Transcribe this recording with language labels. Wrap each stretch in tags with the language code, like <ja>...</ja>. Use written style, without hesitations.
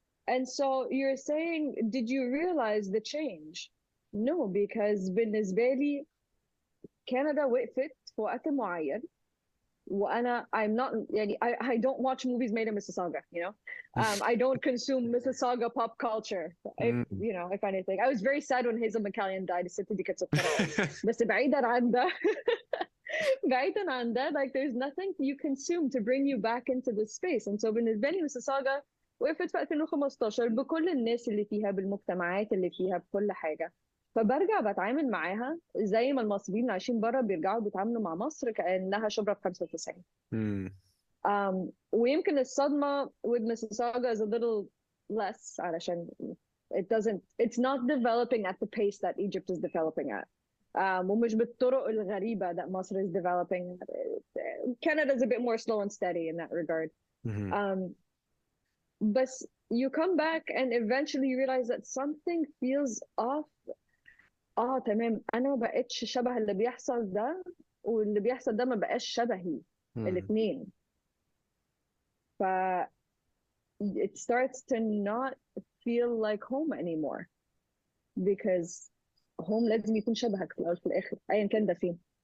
<en>And so you're saying, did you realize the change? No, because</en> <ar>بالنسبة لي كندا وقفت في وقت معين. وانا</ar> <en>I'm not</en> <ar>يعني</ar> <en>I don't watch movies made in Mississauga, you know. I don't consume Mississauga pop culture. If مم. you know, if anything, I was very sad when Hazel McCallion died.</en> <ar>الست دي كانت سكرة قوي. بس بعيدا عن ده</ar> <en>بعيدا عن ده like there's nothing you consume to bring you back into this space. And so</en> <ar>بالنسبة لي Mississauga وقفت في 2015 بكل الناس اللي فيها بالمجتمعات اللي فيها بكل حاجة. فبرجع بتعامل معاها زي ما المصريين اللي عايشين بره بيرجعوا بيتعاملوا مع مصر كأنها شبرا في 95. مم. ويمكن الصدمة</ar> <en>with Mississauga is a little less</en> <ar>علشان</ar> <en>it's not developing at the pace that Egypt is developing at.</en> <ar>ومش بالطرق الغريبة</ar> <en>that Masr is developing. Canada is a bit more slow and steady in that regard. مم. But you come back and eventually you realize that something feels off.</en> <ar>تمام انا ما بقتش شبه اللي بيحصل ده واللي بيحصل ده ما بقاش شبهي مم. الاثنين. ف</ar> <en>it starts to not feel like home anymore because home</en> <ar>لازم يكون شبهك في الاول في الاخر ايا كان ده فين.</ar>